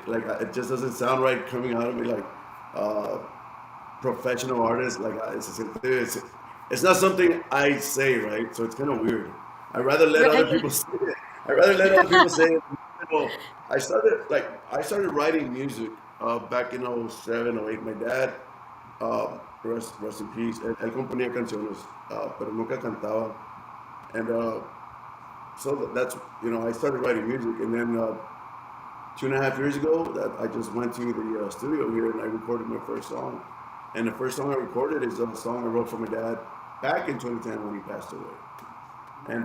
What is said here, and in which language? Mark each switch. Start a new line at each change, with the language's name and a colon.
English: Like, it just doesn't sound right coming out of me. Like, uh, professional artist. Like, it's not something I say, right? So it's kind of weird. I'd rather let other Right. people say it. I'd rather let other people say it. I started writing music back in '07, '08.
Spanish: My dad, rest in peace, él componía canciones, pero nunca cantaba.
English: And so I started writing music, and then 2.5 years ago, that I just went to the studio here and I recorded my first song. And the first song I recorded is a song I wrote for my dad back in 2010 when he passed away. And